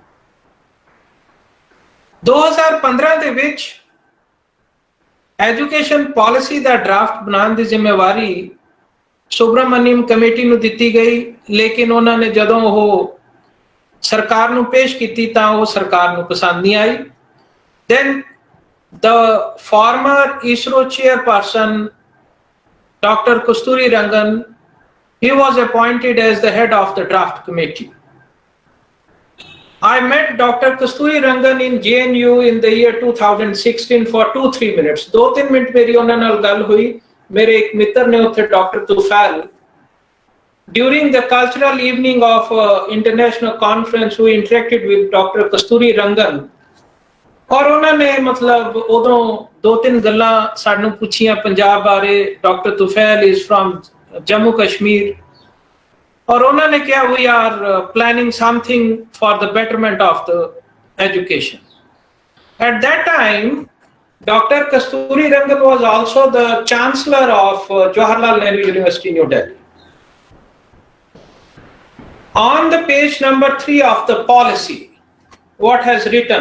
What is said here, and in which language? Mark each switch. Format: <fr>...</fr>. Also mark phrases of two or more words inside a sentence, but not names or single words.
<pa>2015 ਦੇ ਵਿੱਚ ਐਜੂਕੇਸ਼ਨ ਪਾਲਿਸੀ ਦਾ ਡਰਾਫਟ ਬਣਾਉਣ ਦੀ ਜ਼ਿੰਮੇਵਾਰੀ ਸੁਬਰਾਮਨੀਅਮ ਕਮੇਟੀ ਨੂੰ ਦਿੱਤੀ ਗਈ, ਲੇਕਿਨ ਉਹਨਾਂ ਨੇ ਜਦੋਂ ਉਹ ਸਰਕਾਰ ਨੂੰ ਪੇਸ਼ ਕੀਤੀ ਤਾਂ ਉਹ ਸਰਕਾਰ ਨੂੰ ਪਸੰਦ ਨਹੀਂ ਆਈ।</pa> <en>Then the former ISRO chairperson Dr. Kasturi Rangan, he was appointed as the head of the draft committee. I met Dr. Kasturi Rangan in JNU in the year 2016 for 2-3 minutes.</en> <pa>2-3 ਮਿੰਟ ਮੇਰੀ ਉਹਨਾਂ ਨਾਲ ਗੱਲ ਹੋਈ। ਮੇਰੇ ਇੱਕ ਮਿੱਤਰ ਨੇ ਉੱਥੇ ਡਾਕਟਰ ਤੁਫੈਲ,</pa> <en>during the cultural evening of international conference, who interacted with Dr. Kasturi Rangan,</en> <pa>ਔਰ ਉਹਨਾਂ ਨੇ ਮਤਲਬ ਉਦੋਂ 2-3 ਗੱਲਾਂ ਸਾਨੂੰ ਪੁੱਛੀਆਂ ਪੰਜਾਬ ਬਾਰੇ।</pa> <en>Doctor Tufail is from Jammu Kashmir,</en> <pa>ਔਰ ਉਹਨਾਂ ਨੇ ਕਿਹਾ</pa> <en>we are planning something for the betterment of the education. At that time, Dr. Kasturi Rangan was also the chancellor of Jawaharlal Nehru University, New Delhi. On the page number 3 of the policy, what has written?</en>